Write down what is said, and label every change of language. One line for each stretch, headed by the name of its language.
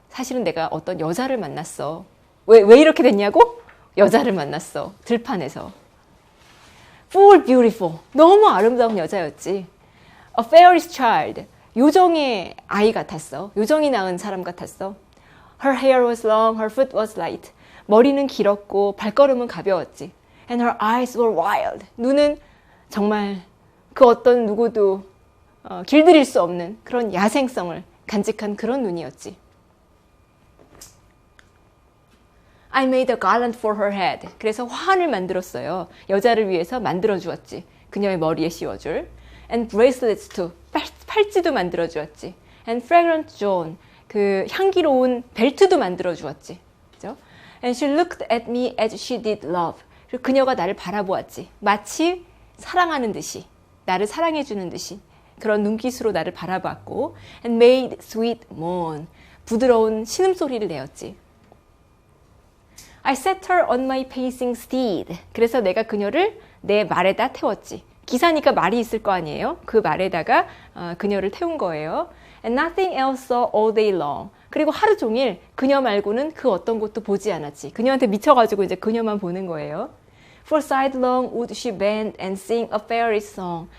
Korean: 사실은 내가 어떤 여자를 만났어. 왜 이렇게 됐냐고? 여자를 만났어. 들판에서.
English: Full beautiful.
Korean: 너무 아름다운 여자였지.
English: A fairy's child.
Korean: 요정의 아이 같았어. 요정이 낳은 사람 같았어.
English: Her hair was long, her foot was light.
Korean: 머리는 길었고 발걸음은 가벼웠지.
English: And her eyes were wild.
Korean: 눈은 정말 그 어떤 누구도 길들일 수 없는 그런 야생성을 간직한 그런 눈이었지.
English: I made a garland for her head.
Korean: 그래서 화환을 만들었어요. 여자를 위해서 만들어주었지. 그녀의 머리에 씌워줄.
English: And bracelets too.
Korean: 팔찌도 만들어주었지.
English: And fragrant Joan.
Korean: 그 향기로운 벨트도 만들어주었지. 그죠?
English: And she looked at me as she did love.
Korean: 그리고 그녀가 나를 바라보았지. 마치 사랑하는 듯이, 나를 사랑해주는 듯이 그런 눈빛으로 나를 바라봤고,
English: and made sweet moan.
Korean: 부드러운 신음소리를 내었지.
English: I set her on my pacing steed.
Korean: 그래서 내가 그녀를 내 말에다 태웠지. 기사니까 말이 있을 거 아니에요? 그 말에다가 그녀를 태운 거예요.
English: And nothing else saw all day long.
Korean: 그리고 하루 종일 그녀 말고는 그 어떤 곳도 보지 않았지. 그녀한테 미쳐가지고 이제 그녀만 보는 거예요.
English: For sidelong would she bend and sing a fairy song.